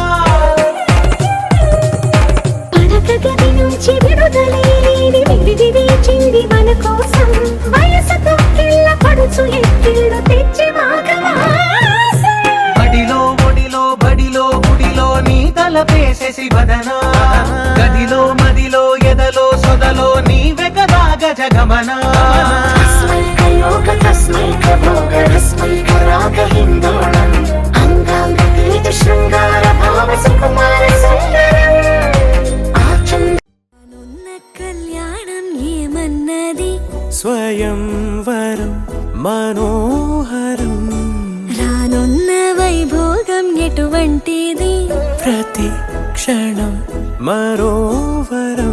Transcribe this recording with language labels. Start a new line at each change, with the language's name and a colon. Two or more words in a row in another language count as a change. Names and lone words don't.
Telugu: పడక గది నుంచి విడుదలేని విడిది వేచింది మన కోసం వయసుతో కిళ్ళ పడుచు ఎక్కిళ్ళు తెచ్చి మాఘమాసం మడిలో ఒడిలో బడిలో గుడిలో నీ తలపేసేసి వదనా గదిలో మదిలో ఎదలో సొదలో నీ వెగదాగ జగమనా
Sanskrit: अस्मैकयोग तस्मैकभोगरस्मैकरागहिन्दोळम् अङ्गाङ्गतेजशृङ्गार भावसुकुमार सुन्दरम्
Telugu: నున్న కళ్యాణం ఏమన్నది స్వయంవరం మనోహరం రానున్న వైభోగం ఎటువంటిది ప్రతి క్షణం మరోవరం